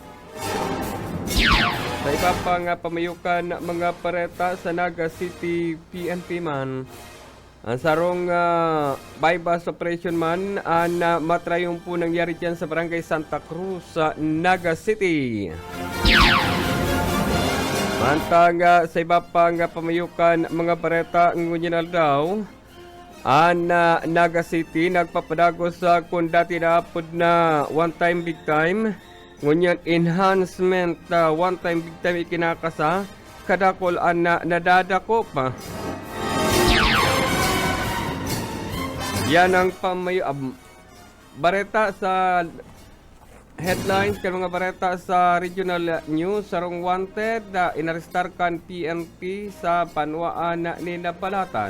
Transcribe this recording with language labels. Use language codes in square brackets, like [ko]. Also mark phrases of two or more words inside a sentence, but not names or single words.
[bik] Sa iba pang pamayukan mga pareta sa Naga City PNP man, ang sarong [en] bypass operation [bik] man na matrayong po nangyari dyan sa Barangay Santa Cruz sa Naga City. Mantang sa iba pang pamayukan mga bareta ngunyan daw, Naga City nagpapadagos sa kung dati na apod na [en] one time big time, [bik] ngunyan [en] enhancement one time big time [bik] ikinakasa, kadakol na nadadako pa. Yan ang bareta sa headlines kan mga bareta sa [en] regional news. [bik] Sarong wanted inarestar kan PNP sa Panuaan ni Napalatan.